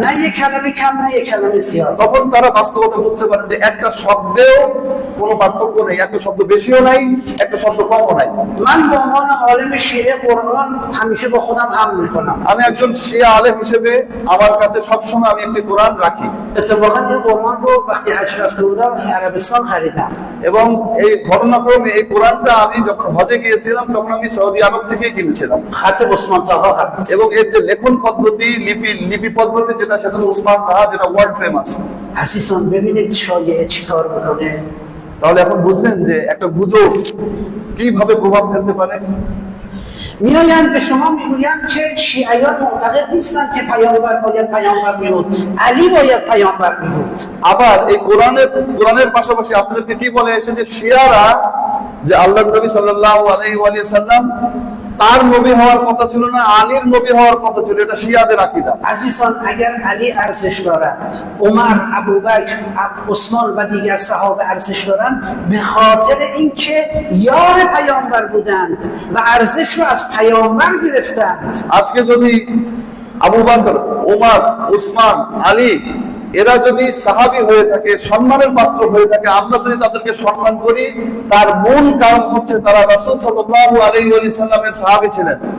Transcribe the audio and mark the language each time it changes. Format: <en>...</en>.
<fa>না এক কালামে কম না এক কালামে জিয়াদ।</fa> <bn>তখন তারা বাস্তবতা বুঝতে পারেন যে একটা শব্দেও কোনো পার্থক্য নেই, একটা শব্দ বেশিও নাই, একটা শব্দ কমও নাই।</bn> <fa>من به عنوان عالم شیعه قرآن همیشه با خودم حمل میکنم.</fa> <bn>আমি একজন শিয়া আলেম হিসেবে আমার কাছে সবসময় আমি একটি কোরআন রাখি।</bn> <fa>اتفاقا این قرآن رو وقتی حج رفته بودم از عربستان خریدم.</fa> <bn>এবং এই ঘটনাক্রমে এই কোরআনটা আমি যখন হজে গিয়েছিলাম তখন আমি সৌদি আরব থেকেই কিনেছিলাম।</bn> <fa>خط عثمان طاها هست.</fa> <bn>এবং এর যে লেখন পদ্ধতি, লিপি পদ্ধতি যেটা, সেটা তো উসমান তাহা, যেটা ওয়ার্ল্ড ফেমাস।</bn> <fa>عزیزان ببینید شایعه چیکار میکنه.</fa> <bn>তাহলে এখন বুঝলেন যে একটা গুজব কিভাবে প্রভাব ফেলতে পারে।</bn> <fa>میآیند به شما میگویند که شیعیان معتقد نیستند که پیامبر باید پیامبر میبود، علی باید پیامبر میبود.</fa> <bn>আবার এই কোরআনের পাশাপাশি আপনাদেরকে কি বলে এসে যে শিয়ারা যে আল্লাহর নবী সাল্লাল্লাহু আলাইহি ওয়া সাল্লাম তার নবী হওয়ার কথা ছিল না, আলীর নবী হওয়ার কথা ছিল, এটা শিয়াদের আকীদা।</bn> <fa>عزیزان اگر علی ارزش دارد، عمر، ابوبکر، عثمان و دیگر صحابه ارزش دارند به خاطر اینکه یار پیامبر بودند و ارزش رو از پیامبر گرفتند.</fa> <bn>আজকে যদি আবু বকর, ওমর, উসমান, আলী এরা যদি সাহাবী হয়ে থাকে, সম্মানের পাত্র হয়ে থাকে, আমরা যদি তাদেরকে সম্মান করি, তার মূল কারণ হচ্ছে তারা রাসূল সাল্লাল্লাহু আলাইহি ওয়া সাল্লামের সাহাবী ছিলেন।</bn>